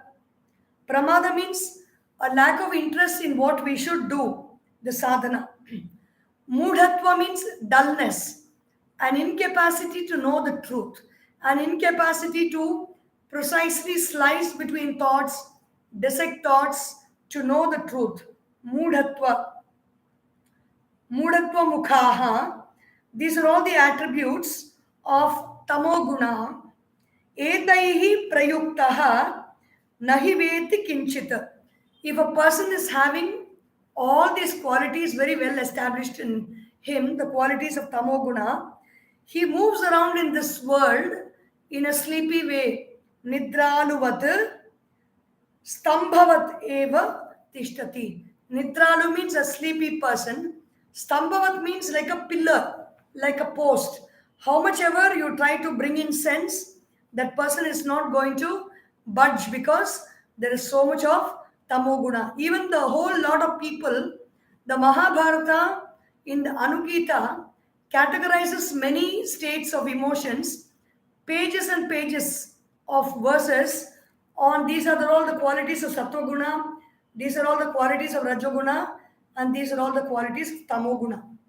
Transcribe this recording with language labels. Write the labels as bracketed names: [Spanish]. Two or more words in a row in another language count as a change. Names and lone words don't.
[English] Pramada means a lack of interest in what we should do, the sadhana. Moodhatva means dullness, an incapacity to know the truth, an incapacity to precisely slice between thoughts, dissect thoughts, to know the truth. [Sanskrit] Moodhatva. Moodhatva mukhaha. [English] These are all the attributes of tamoguna. [Sanskrit] Etaihi prayuktaha nahi veti kinchita. [English] If a person is having all these qualities very well established in him, the qualities of tamoguna, he moves around in this world in a sleepy way. [Sanskrit] Nidraluvat Stambhavat eva tishtati. [English] Nidralu means a sleepy person. Stambhavat means like a pillar, like a post. How much ever you try to bring in sense, that person is not going to budge because there is so much of tamoguna. Even the whole lot of people, the Mahabharata in the Anugita categorizes many states of emotions, pages and pages of verses on these are all the qualities of Sattva-guna, these are all the qualities of Rajoguna, and these are all the qualities of Tamoguna.